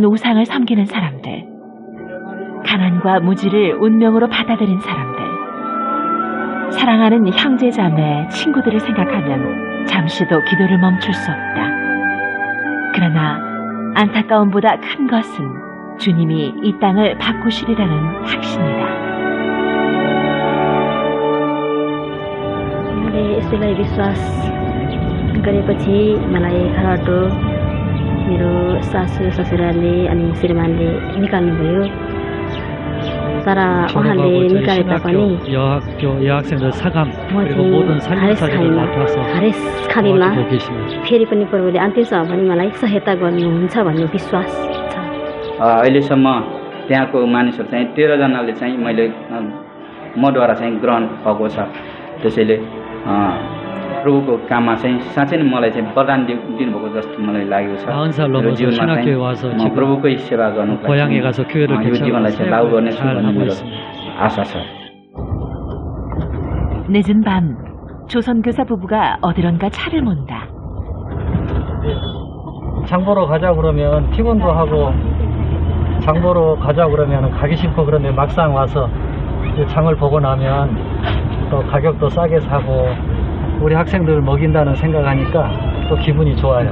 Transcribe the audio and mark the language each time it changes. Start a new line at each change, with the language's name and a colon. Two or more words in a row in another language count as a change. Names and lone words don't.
Korean: 우상을 섬기는 사람들, 가난과 무지를 운명으로 받아들인 사람들, 사랑하는 형제자매, 친구들을 생각하면 잠시도 기도를 멈출 수 없다. 그러나 안타까움보다 큰 것은 주님이 이 땅을 바꾸시리라는 확신이다.
Nepali: यसलाई विश्वास गरेपछि मलाई घरबाट मेरो सासू ससुराले अनि श्रीमानले निकाल्नुभयो. तर उहाँले निकाले तापनि
Korean: 여학생들 사감 그리고
Nepali: म
Korean: 모든 살림살이를 맡아서
Nepali: हरेस खानीमा
Korean: 도와주고 계십니다.
Nepali: फेरि पनि प्रभुले अन्त्यसम्म पनि मलाई सहायता गर्नुहुन्छ भन्ने विश्वास छ. अहिलेसम्म त्यहाँको मानिसहरू चाहिँ 13 जनाले चाहिँ मैले मद्वारा चाहिँ ग्रहण भएको छ. त्यसैले प्रभुको काममा चाहिँ साँच्चै नै मलाई चाहिँ वरदान दिनुभएको जस्तो मलाई लागेको छ.
Korean: 40살 넘어서 신학교에 와서
Nepali: म
Korean: 지금
Nepali: प्रभुकै सेवा गर्नु
Korean: 고향에 가서 교회를
Nepali: यो जीवनलाई चाहिँ लागू गर्नेछु भन्ने
Korean: 하고
Nepali: मेरो
Korean: 있습니다.
Nepali: आशा छ.
Korean: 늦은 밤 조선교사 부부가 어디론가 차를 몬다. 장보러 가자 그러면 피곤도 하고 장보러 가자 그러면 가기 싫고 그런데 막상 와서 장을 보고 나면 또 가격도 싸게 사고 우리 학생들을 먹인다는 생각하니까 또 기분이 좋아요.